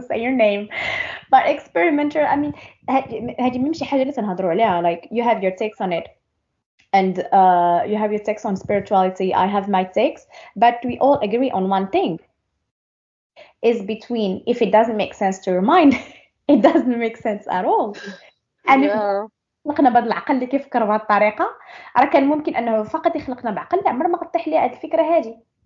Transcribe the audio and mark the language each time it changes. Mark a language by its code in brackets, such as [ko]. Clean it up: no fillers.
[en] to say your name, but experimenter. I mean, [ar] هذه مش حاجة لسه نهضروا عليها. [en] Like, you have your takes on it, and you have your takes on spirituality. I have my takes, but we all agree on one thing: is between, if it doesn't make sense to your mind, it doesn't make sense at all. And if Yeah. [ar] خلقنا بهذا العقل اللي كيفكر بهذه الطريقة، راه كان ممكن انه فقط يخلقنا بعقل، عمر ما قد لي هذه الفكرة هذه.